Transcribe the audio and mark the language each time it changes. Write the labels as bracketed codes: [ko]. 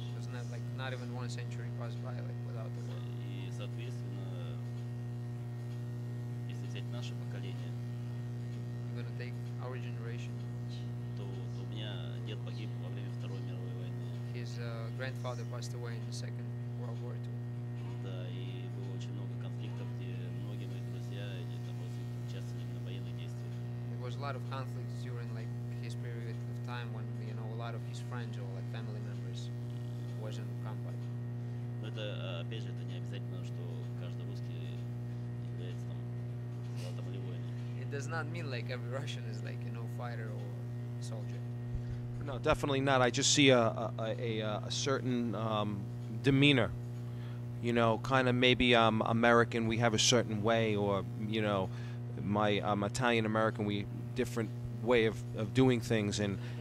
[en] There's not even one century passed by like without the war. [ru] И, соответственно, если взять наше поколение, [en] You're gonna take our generation. [ru] то у меня дед погиб во время Второй мировой войны. [en] His grandfather passed away in the Second World War II. [ru] Да, и было очень много конфликтов, где многие мои друзья или там родственники участвовали именно в военных действиях. [en] There was a lot of conflicts during like his period of time when a lot of his friends or like family members was in combat. [ru] Но это, опять же, это не обязательно, что каждый русский является там солдатом или воином. [en] It does not mean like every Russian is like fighter or soldier. No, definitely not. I just see a certain demeanor. You know, kind of maybe I'm American, we have a certain way, or I'm Italian American, we different way of doing things, and